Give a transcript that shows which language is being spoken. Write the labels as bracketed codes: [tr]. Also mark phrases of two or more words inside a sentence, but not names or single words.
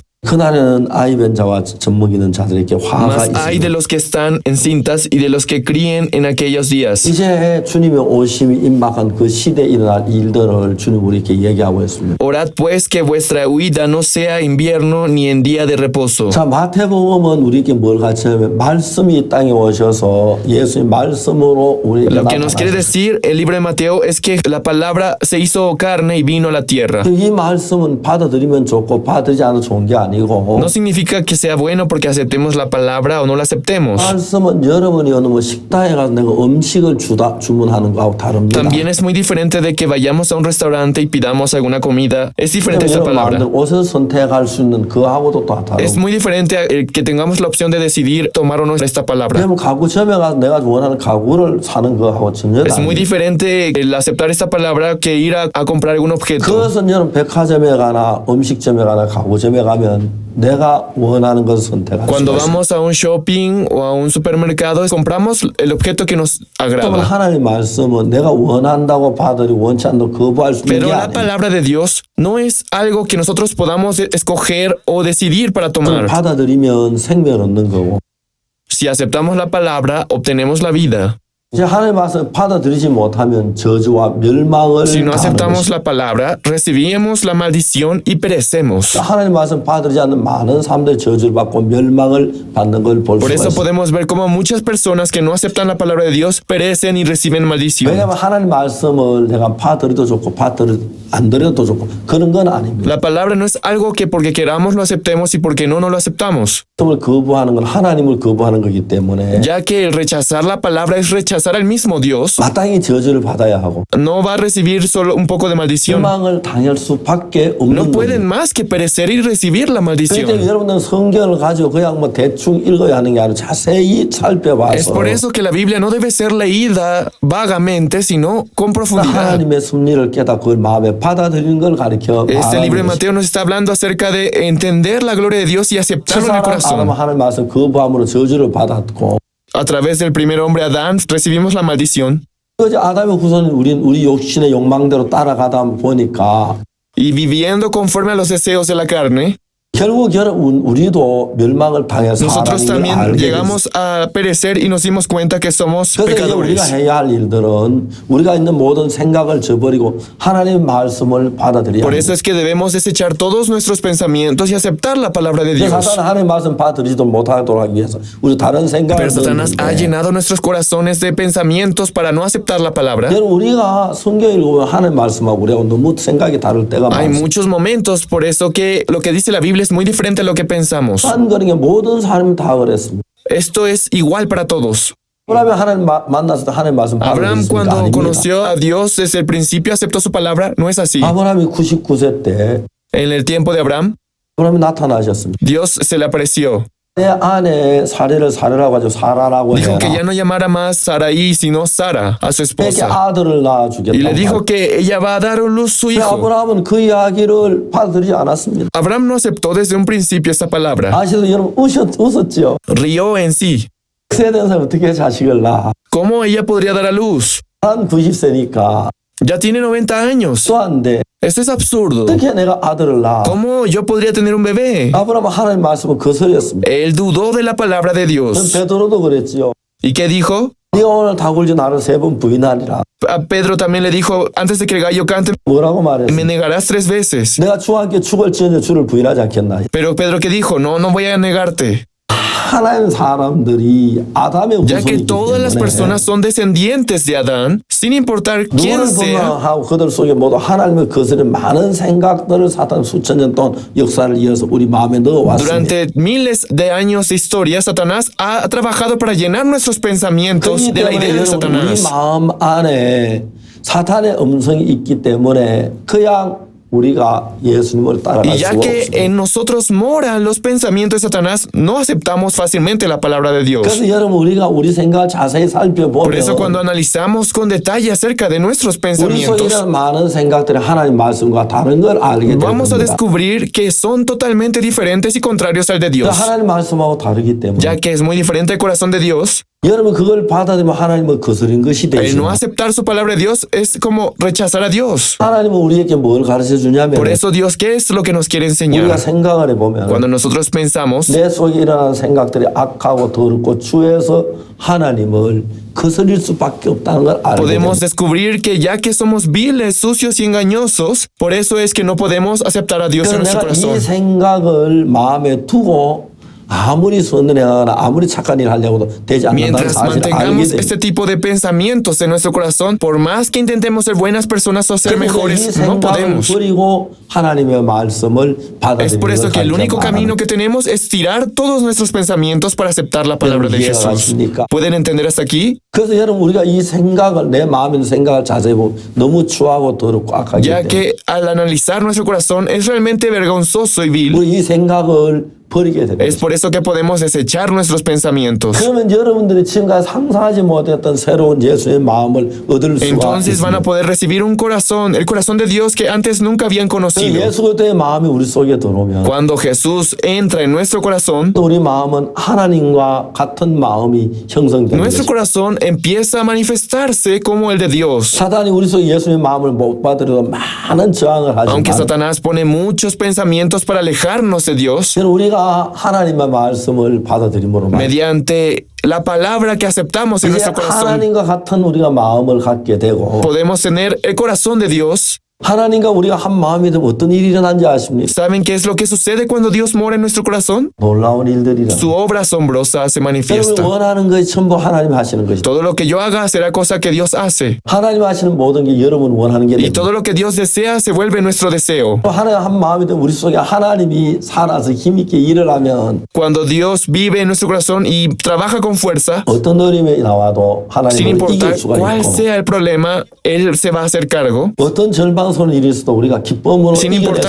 [ko] 그날에는 아이 뵌 자와 젖먹 있는 자들에게 화가 [es] Mas hay de [ko] 있으리라. [es] los que están encintas y de los que críen en aquellos días. [ko] 이제 주님의 오심이 임박한 그 시대에 일어날 일들을 주님 우리에게 얘기하고 있습니다. [es] Orad pues que vuestra huida no sea invierno ni en día de reposo. [ko] 자, 마태복음은 우리에게 뭘 가르치냐면 말씀이 이 땅에 오셔서 예수님 말씀으로 우리에게 [es] Lo que nos quiere [ko] 나타나셨어요. [es] decir el libro de Mateo es que la palabra se hizo carne y vino a la tierra. [ko] 이 말씀은 받아들이면 좋고 받아들이지 않아도 좋은 게 아니고 [es] No significa que sea bueno porque aceptemos la palabra o no la aceptemos. [ko] 말씀은 여러분이 어느 뭐 식당에 가서 내가 음식을 주문하는 거하고 다릅니다. [es] También es muy diferente de que vayamos a un restaurante y pidamos alguna comida. Es diferente esa [ko] 여러분 [es] palabra. [ko] 마음대로 옷을 선택할 수 있는 그하고도 또 [es] Es [ko] 다르고 [es] muy diferente a el que tengamos la opción de decidir tomar o no esta palabra. [ko] 그러면 가구점에 가서 내가 원하는 가구를 사는 거하고 전혀 [es] Es muy [ko] 다릅니다. [es] diferente el aceptar esta palabra que ir a comprar algún objeto. [ko] 그것은 여러분 백화점에 가나 음식점에 가나 가구점에 가면 내가 원하는 것을 선택할 수 [es] Cuando [ko] 있습니다. [es] vamos a un shopping o a un supermercado, compramos el objeto que nos [ko] 그러면 [es] agrada. [ko] 하나님 말씀은 내가 원한다고 받으리 원치 않다고 거부할 수 있는 [es] Pero [ko] 게 [es] la [ko] 아니에요. [es] palabra de Dios no es algo que nosotros podamos escoger o decidir para tomar. [ko] 받아들이면 생명을 얻는 거고 [es] Si aceptamos la palabra, obtenemos la vida. [ko] 이제 하나님의 말씀을 받아들이지 못하면 저주와 멸망을 [es] Si no [ko] 당하는 [es] aceptamos [ko] 것입니다. [es] la palabra, recibimos la maldición y perecemos. [ko] 하나님의 말씀 받아들이지 않는 많은 사람들이 저주를 받고 멸망을 받는 걸 볼 [es] Por [ko] 수가 [es] eso [ko] 있습니다. [es] podemos ver cómo muchas personas que no aceptan la palabra de Dios perecen y reciben maldición. [ko] 왜냐하면 하나님 말씀을 내가 받아들여도 좋고 안 들여도 좋고 그런 건 아닙니다. [es] La palabra no es algo que porque queramos lo aceptemos y porque no lo aceptamos, [ko] 말씀을 거부하는 건 하나님을 거부하는 거기 때문에 [es] ya que el rechazar la palabra es rechazar al mismo Dios. [ko] 마땅히 저주를 받아야 하고 [es] No va a recibir solo un poco de maldición. [ko] 멸망을 당할 수밖에 [es] No [ko] 없는 [es] pueden [ko] 겁니다. [es] más que perecer y recibir la [ko] 그렇기 때문에 [es] maldición. [ko] 여러분들은 성경을 가지고 그냥 뭐 대충 읽어야 하는 게 아니라 자세히 [es] Es [ko] 살펴봐서 [es] por eso que la Biblia no debe ser leída vagamente, sino con profundidad. [ko] 하나님의 섭리를 깨닫고 그걸 마음에 받아들이는 걸 가르쳐 [es] Este libro de [ko] 말하는 것입니다. [es] Mateo nos está hablando acerca de entender la gloria de Dios y aceptarlo en el [ko] 첫사람 아담은 [es] corazón. [ko] 하나님 말씀 거부함으로 저주를 받았고 [es] A través del primer hombre Adán recibimos la maldición [ko] 이제 아담의 후손은 우리 욕심의 욕망대로 따라가다 보니까 [es] y viviendo conforme a los deseos de la carne, [ko] 결국 우리도 멸망을 당해 [es] nosotros [ko] 사람인 걸 [es] también [ko] 알게 됐어요. [es] llegamos a perecer y nos dimos cuenta que somos [ko] 그래서 이제 우리가 [es] pecadores. [ko] 해야 할 일들은 우리가 있는 모든 생각을 저버리고 하나님의 말씀을 받아들여야 [es] Por [ko] 합니다. [es] eso es que debemos desechar todos nuestros pensamientos y aceptar la palabra de Dios. [ko] 사탄은 하나님의 말씀 받아들이지도 못하도록 하기 위해서 우리 다른 생각을 [es] Pero Satanás ha [ko] 넣는데 [es] llenado nuestros corazones de pensamientos para no aceptar la palabra. [ko] 여러분 우리가 성경 읽으면 하나님 말씀하고 우리하고 너무 생각이 다를 때가 [es] Hay [ko] 많습니다. [es] muchos momentos, por eso que lo que dice la Biblia es muy diferente a lo que pensamos. [ko] 한 그런 게 모든 사람이 다 그랬습니다. [es] Esto es igual para todos. [ko] 그러면 하나님 만났을 때 하나님 말씀 [es] Abraham [ko] 받아들였습니까? [es] cuando [ko] 아닙니다. [es] conoció a Dios desde el principio aceptó su palabra. No es así. [ko] 아브라함이 99세 때 [es] En el tiempo de Abraham, [ko] 아브라함이 나타나셨습니다. [es] Dios se le apareció. [ko] 내 아내 사례라고 하죠. 사라라고 [es] Dijo que ya [ko] 해라. [es] no llamara más Sarai, sino Sara, a su [ko] 내게 [es] esposa. [ko] 아들을 [es] Y [ko] 낳아주겠다. [es] le dijo que ella va a dar a luz su hijo. [ko] 아브라함은 그 이야기를 받아들이지 않았습니다. [es] Abraham no aceptó desde un principio esta palabra. [ko] 아시도 여러분 웃었죠. [es] Rió en sí. [ko] 세대에서 어떻게 자식을 낳아? [es] ¿Cómo ella podría dar a luz? [ko] 한 90세니까 [es] Ya tiene 90 años. [ko] 또 안 돼. [es] Esto es absurdo. [ko] 어떻게 내가 아들을 낳아? [es] ¿Cómo yo podría tener un bebé? [ko] 아브라함은 하나님 말씀을 거스렸습니다. [es] Él dudó de la palabra de Dios. [ko] 베드로도 그랬지요. [es] ¿Y qué dijo? [ko] 네가 오늘 다굴지 나를 3번 부인하리라. [es] A Pedro también le dijo, antes de que el gallo cante, [ko] 뭐라고 말했어? [es] me negarás 3 veces. [ko] 내가 주와 함께 죽을지언정 주를 부인하지 않겠나. [es] Pero Pedro, ¿qué dijo? No, no voy a negarte. [ko] 하나님 사람들이 아담의 [es] Ya que [ko] 후손이기 [es] todas las [ko] 때문에 [es] personas son descendientes de Adán, sin importar quién [ko] 누구를 [es] sea, [ko] 분명하고 그들 속에 모두 하나님의 거스른 많은 생각들을 사탄 수천 년 동안 역사를 이어서 우리 마음에 넣어왔습니다. [es] durante miles de años de historia, Satanás ha trabajado para llenar nuestros pensamientos [ko] 그렇기 [es] de la [ko] 때문에 [es] idea de [ko] 여러분 우리 [es] Satanás. [ko] 마음 안에 사탄의 음성이 있기 때문에 그냥 우리가 예수님을 따라갈 [es] Y ya [ko] 수가 [es] que [ko] 없습니다. [es] en nosotros moran los pensamientos de Satanás, no aceptamos fácilmente la palabra de Dios. [ko] 그래서 여러분 우리가 우리 생각을 자세히 [es] Por eso cuando [ko] 살펴보면 [es] analizamos con detalle acerca de nuestros [ko] 우리 속에 [es] pensamientos, [ko] 있는 많은 생각들이 하나님 말씀과 다른 걸 알게 [es] vamos a [ko] 됩니다. [es] descubrir que son totalmente diferentes y contrarios al de Dios. [ko] 하나님 말씀하고 다르기 때문에 [es] Ya que es muy diferente el corazón de Dios, [ko] 여러분 그걸 받아들이면 하나님을 거스린 것이 [es] el [ko] 되죠. [es] no aceptar su palabra de Dios es como rechazar a Dios. [ko] 하나님은 우리에게 뭘 가르쳐 주냐면 [es] Por eso Dios, ¿qué es lo que nos quiere [ko] 우리가 [es] enseñar? [ko] 생각을 해보면 [es] Cuando nosotros pensamos, [ko] 내 속에 일어나는 생각들이 악하고 더럽고 주에서 하나님을 거스릴 수밖에 없다는 걸 알게 [es] podemos [ko] 됩니다. [es] descubrir que ya que somos viles, sucios y engañosos, por eso es que no podemos aceptar a Dios en [ko] 그래서 [es] nuestro [ko] 내가 이 [es] corazón. [ko] 생각을 마음에 두고 아무리 선언하거나 아무리 착한 일 하려고도 되지 않는다는 [es] Mientras [ko] 사실을 알게 [es] mantengamos [ko] 됩니다. [es] este tipo de pensamientos en nuestro corazón, por más que intentemos ser buenas personas o ser [ko] 그래서 이 [es] mejores, no [ko] 생각을 [es] podemos. [ko] 버리고 하나님의 말씀을 [es] Es por eso [ko] 받아들이는 [es] que el único [ko] 걸 [es] camino que tenemos es tirar todos nuestros pensamientos para aceptar la palabra de [ko] 이해가 [es] Jesús. [ko] 가십니까? [es] ¿Pueden entender hasta aquí? [ko] 그래서 여러분 우리가 이 생각을 내 마음에 있는 생각을 자세히 보면 너무 추하고 더럽고 악하기 [es] Ya [ko] 때문에 [es] que al analizar nuestro corazón es realmente vergonzoso y vil, [ko] 우리 이 생각을 버리게 됩니다. [es] es por eso que podemos desechar nuestros pensamientos. [ko] 그러면 여러분들이 지금까지 상상하지 못했던 새로운 예수의 마음을 얻을 수가 [es] Entonces van a [ko] 있습니다. [es] poder recibir un corazón, el corazón de Dios que antes nunca habían [ko] 그 [es] conocido. [ko] 예수 그리스도의 마음이 우리 속에 들어오면 [es] Cuando Jesús entra en nuestro corazón, [ko] 또 우리 마음은 하나님과 같은 마음이 형성되는 [es] nuestro [ko] 것입니다. [es] corazón empieza a manifestarse como el de Dios. [ko] 사단이 우리 속에 예수님의 마음을 못 받으려고 많은 저항을 [es] Aunque [ko] 하지만 [es] Satanás pone muchos pensamientos para alejarnos de Dios, [ko] 여러분 우리가 우리가 하나님의 말씀을 받아들임으로 말이죠. [es] mediante la palabra que aceptamos en [ko] 이제 [es] nuestro corazón, [ko] 하나님과 같은 우리가 마음을 갖게 되고 [es] podemos tener el corazón de Dios. [ko] 하나님과 우리가 한 마음이 되면 어떤 일이 일어난지 아십니까? [es] ¿Saben qué es lo que sucede cuando Dios mora en nuestro corazón? [ko] 놀라운 일들이라. [es] Su obra asombrosa se [ko] 여러분이 [es] manifiesta. [ko] 원하는 것이 전부 하나님 하시는 것이다. [es] Todo lo que yo haga será cosa que Dios hace. [ko] 하나님 하시는 모든 게 여러분 원하는 게 [es] Y [ko] 됩니다. [es] todo lo que Dios desea se vuelve nuestro deseo. [ko] 하나님 한 마음이 되면 우리 속에 하나님이 살아서 힘있게 일을 하면 [es] Cuando Dios vive en nuestro corazón y trabaja con fuerza, [ko] 어떤 어려움이 나와도 [es] sin [ko] 하나님을 [es] importar [ko] 이길 수가 [es] cuál [ko] 있고 [es] sea el problema, Él se va a hacer cargo. [ko] 어떤 절망선을 일을 수도 우리가 기쁨으로 [es] Sin importar